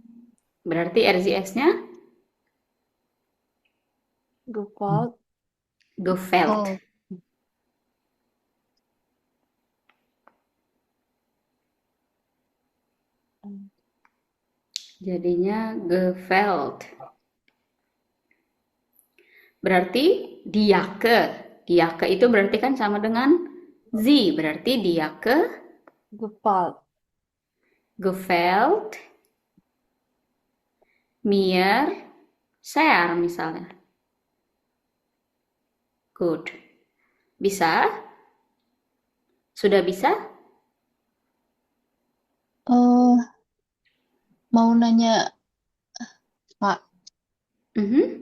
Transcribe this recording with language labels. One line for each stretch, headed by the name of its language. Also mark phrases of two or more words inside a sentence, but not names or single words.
Indonesian: Berarti RCS-nya Gefällt. Gefällt. Oh, Jadinya gefällt. Berarti diake. Diake itu berarti kan sama dengan sie. Berarti diake Gefällt.
German: gefällt mir sehr misalnya.
Indonesian: Good. Bisa? Sudah bisa? eh, mau nanya Pak, Mhm.